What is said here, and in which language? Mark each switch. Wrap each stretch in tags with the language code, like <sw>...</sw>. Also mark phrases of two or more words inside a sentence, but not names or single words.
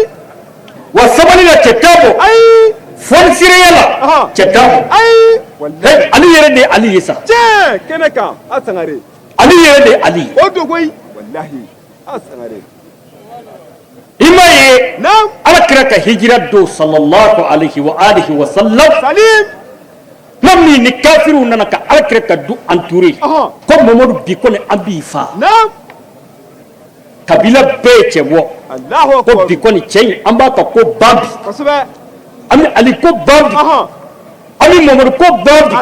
<bm>wa sabali la cɛ t'a bɔ ayi fɔnisiraya la cɛ t'a bɔ ayi wallahi ali yɛrɛ de ye ali ye sa tiɲɛ kɛnɛ kan a sangare ali yɛrɛ de ye ali ye o dogoyi wallahi a sangare i m'a ye naam ala kira ka hijira don</bm> <ar>صلى الله عليه وآله وسلم</ar> <bm>salim tuma min ni kafiriw nana ka ala kira ka du entouré ko mamadu bi ko ni an b'i fa naam kabila bɛɛ ye cɛ bɔ Allahu ko akbar bi kɔni cɛ in an b'a ka ko ban bi kosɛbɛ an bɛ ali ko ban bi an bɛ mamadu ko ban bi</bm>